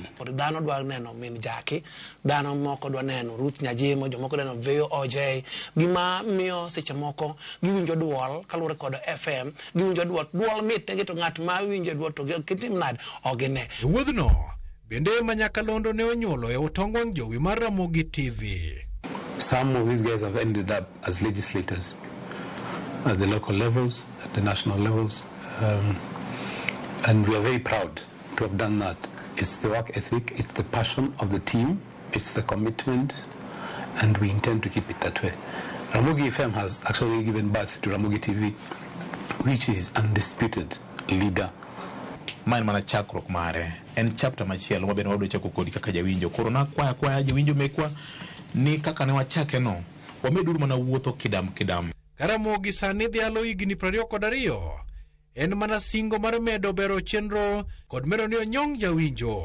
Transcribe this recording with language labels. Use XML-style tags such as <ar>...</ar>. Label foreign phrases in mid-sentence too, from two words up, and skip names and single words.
<luo>Dhano dwa neno min Jake, dhano moko dwa neno Ruth Nyajimo, jomoko dwa neno VOJ, gima miyo seche moko giwinjo duol kaluwore kod FM, giwinjo duol mit to ng'at ma winjo duol to kitim nade ogine. Wuodhno bende ma nyakalondo ne onyuolo e otongwang' jowi mar Ramogi TV.</luo> <en>Some of these guys have ended up as legislators at the local levels, at the national levels, and we are very proud to have done that. It's the work ethic, it's the passion of the team, it's the commitment, and we intend to keep it that way. Ramogi FM has actually given birth to Ramogi TV, which is undisputed leader.</en> <luo>Man mana chakruok mare en chapter machielo ma bende wadwa chako kodi kaka jawinjo. Koro na kwaya jawinjo mekwa ni kaka ne wachake no wameduru mana wuotho kidam. Ramogi sani dhialo higni 22 en mana singo mar medo bero chenro kod medo ni onyong jawinjo.</luo>